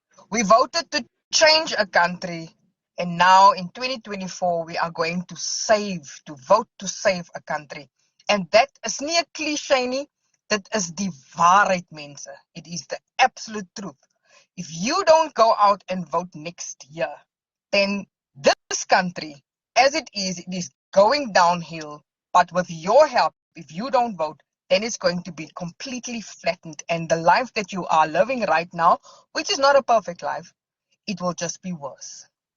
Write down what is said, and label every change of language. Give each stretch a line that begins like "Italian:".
English: We voted to change a country, and now in 2024, we are going to vote to save a country. And that is
Afrikaans: nie 'n cliché nie, dit is die waarheid, mense.
English: It is the absolute truth. If you don't go out and vote next year, then this country, as it is going downhill. But with your help, if you don't vote, then it's going to be completely flattened. And the life that you are living right now, which is not a perfect life, it will just be worse.